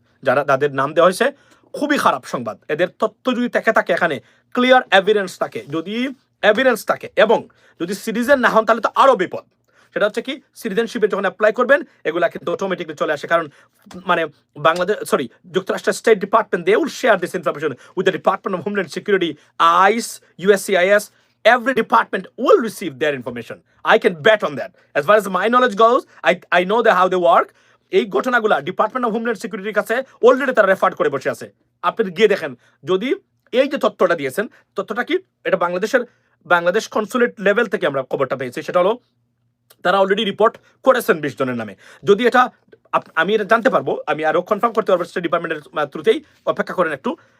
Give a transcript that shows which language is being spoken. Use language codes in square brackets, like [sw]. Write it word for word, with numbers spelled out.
[bn] যারা তাদের নাম দেওয়া হয়েছে, খুবই খারাপ সংবাদ। এদের তথ্য যদি থেকে থাকে, এখানে ক্লিয়ার এভিডেন্স থাকে, যদি এভিডেন্স থাকে, এবং যদি সিটিজেন না হন তাহলে তো আরও বিপদ। সেটা হচ্ছে কি, সিটিজেনশিপে যখন অ্যাপ্লাই করবেন এগুলা কিন্তু অটোমেটিকলি চলে আসে, কারণ মানে বাংলাদেশ সরি যুক্তরাষ্ট্রের state department, [en] They will share this information with the department of homeland security, ICE, USCIS, every department will receive their information. I can bet on that. As far as my knowledge goes, I, I know the, how they work. [bn] এই ঘটনাগুলা department of homeland সিকিউরিটির কাছে already তারা refer করে বসে আছে। আপনি গিয়ে দেখেন, যদি এই যে তথ্যটা দিয়েছেন, তথ্যটা কি, এটা বাংলাদেশের বাংলাদেশ কনসুলেট লেভেল থেকে আমরা খবরটা পেয়েছি, সেটা হলো তারা অলরেডি রিপোর্ট করেছেন বিশ জনের নামে। যদি এটা আপ- আমি এটা জানতে পারবো, আমি আরো কনফার্ম করতে পারবো স্টেট ডিপার্টমেন্টের থ্রুতেই, অপেক্ষা করেন একটু।